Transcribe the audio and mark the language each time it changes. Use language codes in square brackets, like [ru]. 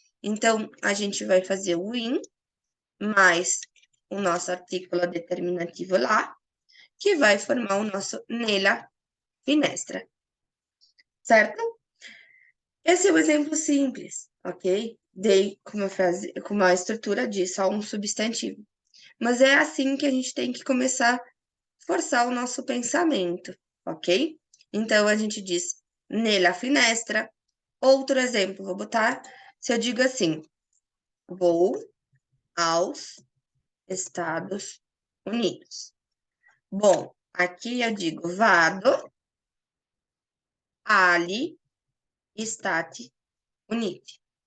[pt] Então, a gente vai fazer o in mais o nosso artículo determinativo lá, que vai formar o nosso [it] nella finestra. [pt] Certo? Esse é um exemplo simples, ok? Dei com uma frase, com uma estrutura de só um substantivo. Mas é assim que a gente tem que começar a forçar o nosso pensamento, ok? Então, a gente diz [it] nella finestra. [pt] Outro exemplo, vou botar, se eu digo assim, vou aos Estados Unidos. Bom, aqui eu digo [it] vado agli Stati Uniti.